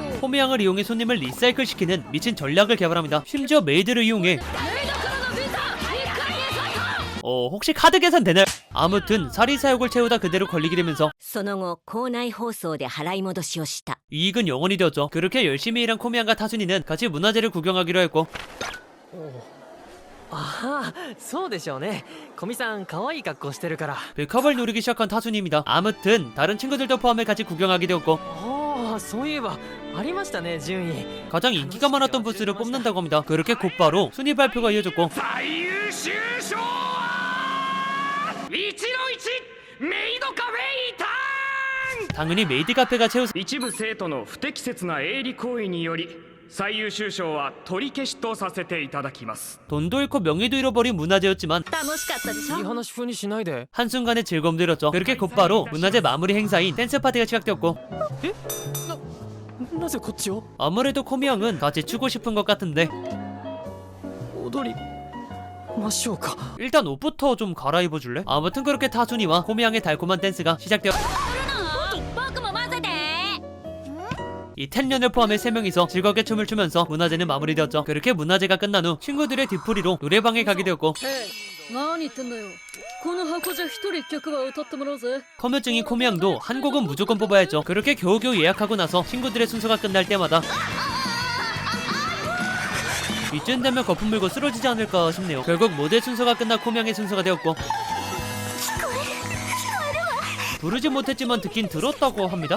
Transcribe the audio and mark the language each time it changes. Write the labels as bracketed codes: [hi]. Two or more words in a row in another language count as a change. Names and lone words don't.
[ko] 호미양을 이용해 손님을 리사이클 시키는 미친 전략을 개발합니다. 심지어 메이드를 이용해 [ja] メイドからのビザ1回で最高 [ko] 혹시 카드 계산 되나요? 아무튼 사리사욕을 채우다 그대로 걸리게 되면서 [ja] その後校内放送で払い戻しをした [ko] 이익은 영원이 되었죠. 그렇게 열심히 일한 코미양과 타순이는 같이 문화재를 구경하기로 했고 [ja] ああそうでしょうね古見さん可愛い格好してるから [ko] 백합을 노리기 시작한 타순이입니다. 아무튼 다른 친구들도 포함해 같이 구경하게 되었고 [ja] ああそういえばありましたね順位 [ko] 가장 인기가 많았던 부스를 뽑는다고 합니다. 그렇게 곧바로 순위 발표가 이어졌고 [ja] 最優秀賞は1の1メイドカフェイターン [ko] 당연히 메이드 카페가 최우 [ja] 一部生徒の不適切な営利行為により最優秀賞は取り消しとさせていただきます [ko] 돈도 잃고 명예도 잃어버린 문화재였지만 [ja] 楽しかったでしょいい話風にしないで [ko] 한순간의 즐거움도 잃었죠. 그렇게 곧바로 문화재 마무리 행사인 댄스 파티가 시작되었고 [ja] なぜこっちを [ko] 아무래도 코미양은 같이 추고 싶은 것 같은데 [ja] 踊りましょうか [ko] 일단 옷부터 좀 갈아입어줄래? 아무튼 그렇게 타순이와 코미양의 달콤한 댄스가 시작되었 [ja] 僕も混ぜて [ko] 이 텐년을 포함해 3명이서 즐겁게 춤을 추면서 문화제는 마무리되었죠. 그렇게 문화제가 끝난 후 친구들의 뒤풀이로 노래방에 가게 되었고 [ja] 何言ってんだよこの箱じゃ一人曲は歌ってもらうぜ [ko] 커뮤증인 코미양도 한 곡은 무조건 뽑아야 했죠. 그렇게 겨우겨우 예약하고 나서 친구들의 순서가 끝날 때마다 이쯤 되면 거품 물고 쓰러지지 않을까 싶네요. 결국 모두의 순서가 끝나 코미양의 순서가 되었고 부르지 못했지만 듣긴 들었다고 합니다.